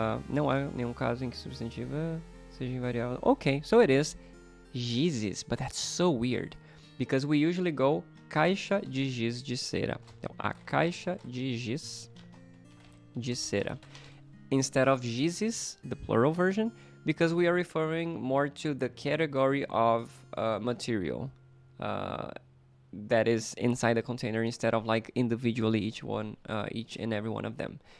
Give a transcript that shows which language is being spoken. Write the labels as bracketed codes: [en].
[pt] Não há nenhum caso em que substantiva seja invariável. [en] Ok, so it is gizes, but that's so weird. Because we usually go [pt] caixa de giz de cera. Então, a caixa de giz de cera. [en] Instead of gizes, the plural version, because we are referring more to the category of material that is inside the container instead of like individually each and every one of them.